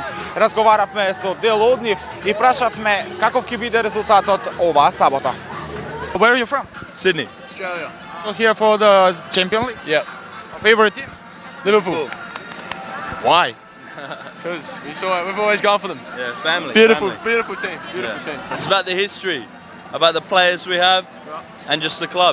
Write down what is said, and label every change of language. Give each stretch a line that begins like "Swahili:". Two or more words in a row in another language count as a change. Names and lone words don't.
Macedonian: Разговаравме со дел од нив и прашавме каков ќе биде резултатот оваа сабота.
English: Where are you from? Sydney. Australia. You're here for the Champions League? Yeah. Favorite team? Liverpool. Why? Because we've always gone for them. Yeah, family. Beautiful family. team. Beautiful team. It's about the history, about the players we have, and just the club.